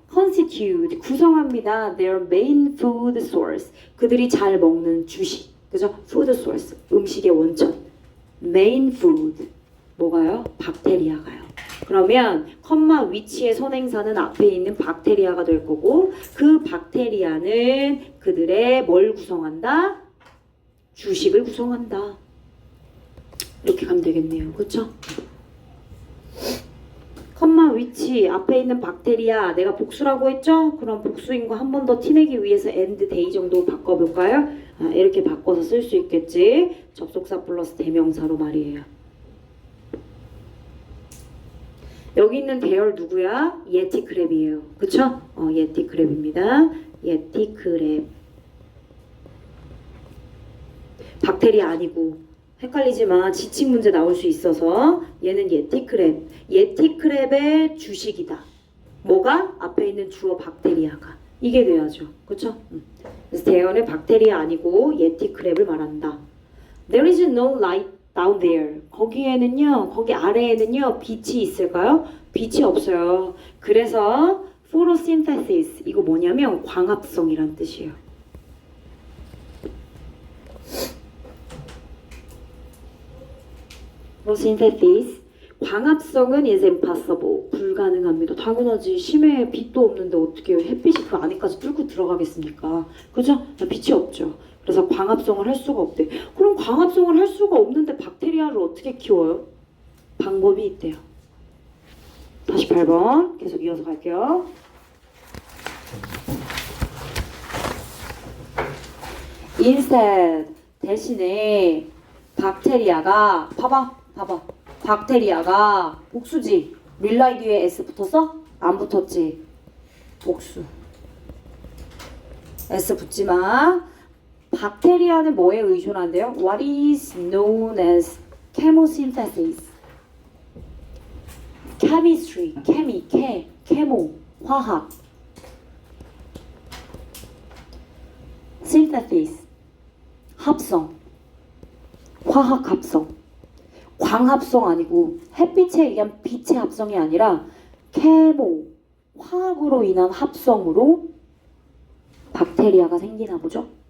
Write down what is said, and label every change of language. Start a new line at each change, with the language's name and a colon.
Korean: constitute 구성합니다.
English: their main food source
Korean: 그들이 잘 먹는 주식 그죠?
English: food source
Korean: 음식의 원천
English: main food
Korean: 뭐가요? 박테리아가요. 그러면 컴마 위치의 선행사는 앞에 있는 박테리아가 될 거고 그 박테리아는 그들의 뭘 구성한다? 주식을 구성한다. 이렇게 가면 되겠네요. 그렇죠? 컴마 위치 앞에 있는 박테리아 내가 복수라고 했죠? 그럼 복수인 거 한 번 더 티내기 위해서 and day 정도 바꿔볼까요? 이렇게 바꿔서 쓸 수 있겠지. 접속사 플러스 대명사로 말이에요. 여기 있는 대열 누구야? 예티크랩이에요. 그쵸? 예티크랩입니다. 예티크랩. 박테리아 아니고 헷갈리지 마. 지칭 문제 나올 수 있어서 얘는 예티크랩. 예티크랩의 주식이다. 뭐가? 앞에 있는 주어 박테리아가. 이게 돼야죠. 그쵸? 그래서 대열의 박테리아 아니고 예티크랩을 말한다.
English: There is no light down there.
Korean: 거기에는요, 거기 아래에는요, 빛이 있을까요? 빛이 없어요. 그래서 photosynthesis 이거 뭐냐면 광합성이란 뜻이에요.
English: photosynthesis
Korean: 광합성은
English: is impossible
Korean: 불가능합니다. 당연하지. 심해에 빛도 없는데 어떻게 햇빛이 그 안에까지 뚫고 들어가겠습니까? 그죠? 빛이 없죠. 그래서 광합성을 할 수가 없대. 그럼 광합성을 할 수가 없는데 박테리아를 어떻게 키워요? 방법이 있대요. 48번 계속 이어서 갈게요. Instead 대신에 박테리아가 봐봐 박테리아가 복수지. 릴라이 뒤에 S 붙었어? 안 붙었지. 복수. S 붙지 마. 박테리아는 뭐에 의존한대요?
English: What is known as chemosynthesis?
Korean: chemistry, 케모, 화학. synthesis, 합성, 화학 합성. 광합성 아니고 햇빛에 의한 빛의 합성이 아니라 케모, 화학으로 인한 합성으로 박테리아가 생기나 보죠?